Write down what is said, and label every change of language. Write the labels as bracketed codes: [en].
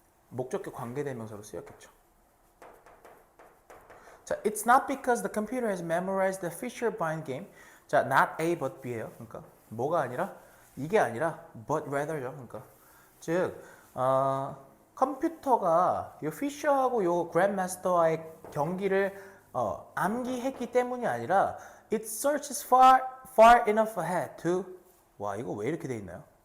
[ko] 목적격 관계대명사로 쓰였겠죠. [en] 자, it's not because the computer has memorized the Fisher-Bind game. [ko] 자, not A but B예요. 그러니까 뭐가 아니라 이게 아니라 but rather죠. 그러니까 즉 컴퓨터가 요 피셔하고 요 그랜드마스터와의 경기를 암기했기 때문이 아니라 [en] it searches far enough ahead to [ko] 와 이거 왜 이렇게 돼 있나요?